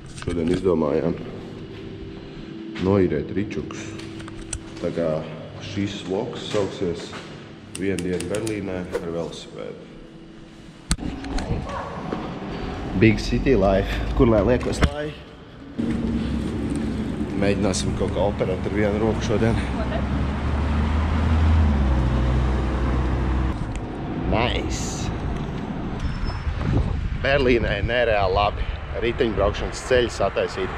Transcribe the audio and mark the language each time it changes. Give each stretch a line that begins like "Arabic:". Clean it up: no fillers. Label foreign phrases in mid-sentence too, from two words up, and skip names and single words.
Latvian: Šodien izdomājām noīrēt ričukus. Tā kā šis vlogs sauksies Viena diena Berlīnē ar velosipēdu.
English: Big city life.
Latvian: Kur lai liekos lai? Mēģināsim kaut kā operēt ar vienu roku šodien. Nice! Berlīnē nereāli labi riteņbraukšanas ceļi sataisīt.